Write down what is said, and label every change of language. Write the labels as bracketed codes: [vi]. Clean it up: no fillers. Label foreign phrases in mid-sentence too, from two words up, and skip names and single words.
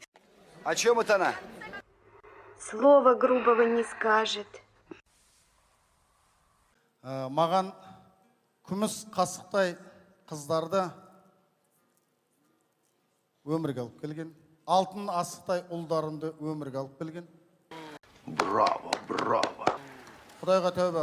[ru] О чем это она? Слова грубого не скажет. [kk] Маған күміс қасықтай қыздарды өмірге алып келген. Алтын асықтай ұлдарымды өмірге алып келген. Браво. Құдайға тәубе.